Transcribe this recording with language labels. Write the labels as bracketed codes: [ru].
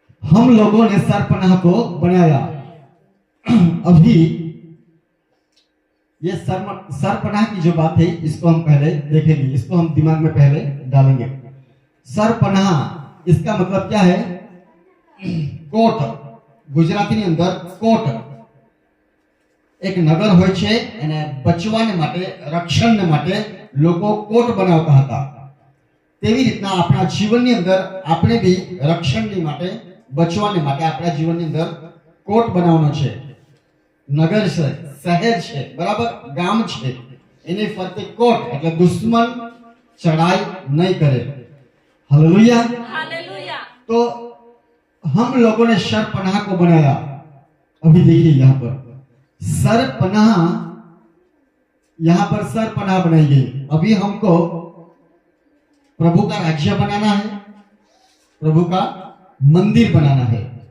[hi] हम लोगों ने सरपनाह को बनाया अभी ये सरपनाह की जो बात है इसको हम पहले देखेंगे इसको हम दिमाग में पहले डालेंगे सरपनाह इसका मतलब क्या है [gu] કોટ ગુજરાતીની અંદર કોટ એક નગર હોય છે અને બચવાને માટે રક્ષણને માટે લોકો કોટ બનાવતા હતા. તેવી રીતના આપણા જીવનની અંદર આપણે બી રક્ષણની માટે બચવાને માટે આપણા જીવનની અંદર કોટ બનાવવાનો છે. નગર છે, શહેર છે, બરાબર, ગામ છે, એની ફરતે કોટ એટલે દુશ્મન [hi] चढ़ाई नहीं करे. हालेलुया. हालेलुया. तो हम लोगों ने सरपनाह को बनाया. अभी देखिए यहाँ पर सरपनाह, यहाँ पर सरपनाह बनाई गई. अभी हमको प्रभु का राज्य बनाना है, प्रभु का मंदिर बनाना है.